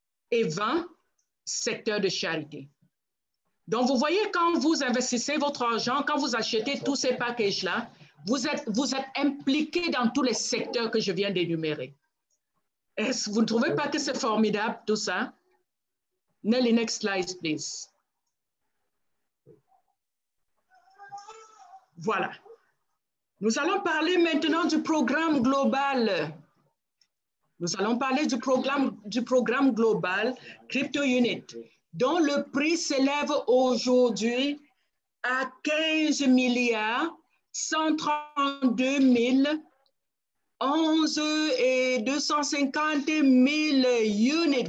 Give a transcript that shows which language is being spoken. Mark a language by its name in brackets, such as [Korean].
[French] Et 20, secteur de charité. Donc, vous voyez, quand vous investissez votre argent, quand vous achetez tous ces packages-là, vous êtes impliqué dans tous les secteurs que je viens d'énumérer. Est-ce que vous ne trouvez pas que c'est formidable, tout ça? [English] Nelly, next slide, please. [French] Voilà. Nous allons parler maintenant du programme global. Nous allons parler du programme global Crypto Unit, dont le prix s'élève aujourd'hui à 15 milliards 132 11 et 250 000 units.